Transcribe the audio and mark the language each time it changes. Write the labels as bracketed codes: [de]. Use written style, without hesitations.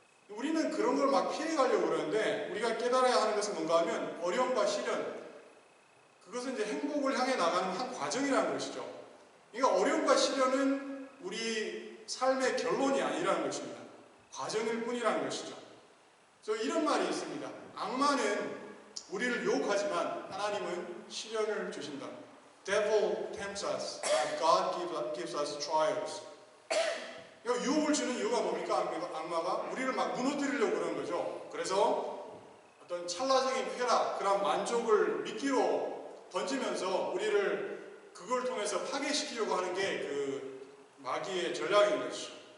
[ko] 우리는 그런 걸 막 피해가려고 그러는데 우리가 깨달아야 하는 것은 뭔가 하면 어려움과 시련 그것은 이제 행복을 향해 나가는 한 과정이라는 것이죠. 그러니까 어려움과 시련은 우리 삶의 결론이 아니라는 것입니다. 과정일 뿐이라는 것이죠. 그래서 이런 말이 있습니다. 악마는 우리를 유혹하지만 하나님은 시련을 주신다. [en] Devil tempts us, but God gives us trials. [ko] 유혹을 주는 이유가 뭡니까? 악마가 우리를 막 무너뜨리려고 그러는 거죠. 그래서 어떤 찰나적인 쾌락, 그런 만족을 미끼로 던지면서 우리를 그걸 통해서 파괴시키려고 하는 게 그 마귀의 전략인 것이죠.